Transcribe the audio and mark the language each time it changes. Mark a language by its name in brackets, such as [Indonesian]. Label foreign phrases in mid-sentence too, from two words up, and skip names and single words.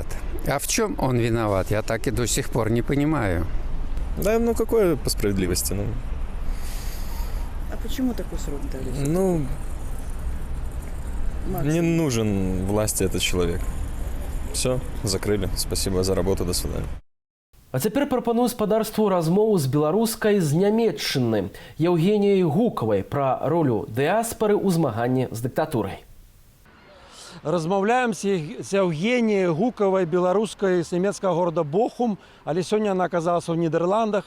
[Russian] А в чем он виноват, я так и до сих пор не понимаю. Да, ну какое по справедливости? Ну. А почему такой срок дали? Ну, не нужен власти этот человек. Все, закрыли. Спасибо за работу, до свидания. [Belarusian] А цяпер прапаную спадарству размову з беларускай з Нямецчыны Еўгеніяй Гукавай пра ролю дыаспары ў змаганні з дыктатурай. Размаўляем з Еўгеніяй Гукавай, беларускай з нямецкага горада Бохум, але сёння она аказалася ў Нідерландах.